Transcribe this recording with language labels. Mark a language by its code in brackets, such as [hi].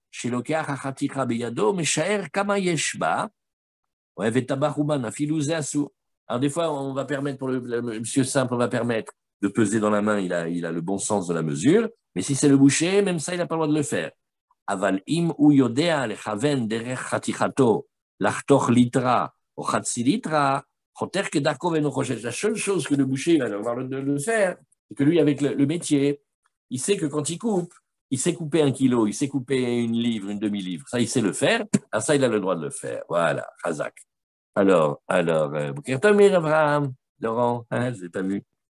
[he] שלוקח החתיכה בידו, משער כמה יש בה, וטבח אומן, אפילו זה אסור. [fr] Alors, des fois, on va permettre, pour le monsieur simple, on va permettre de peser dans la main, il a le bon sens de la mesure, mais si c'est le boucher, même ça, il n'a pas le droit de le faire. [he] אבל אם הוא יודע לכוון דרך חתיכתו, לחתוך ליטרה או חצי ליטרה, חותך כדרכו ואינו חושש. [fr] La seule chose que le boucher va devoir le faire, c'est que lui, avec le métier, il sait que quand il coupe, il sait couper 1 kilo, il sait couper 1 livre, une demi-livre. Ça, il sait le faire. Ah, ça, il a le droit de le faire. Voilà, Khazak. Alors, Bokertomir Abraham, Laurent, hein, je l'ai pas vu.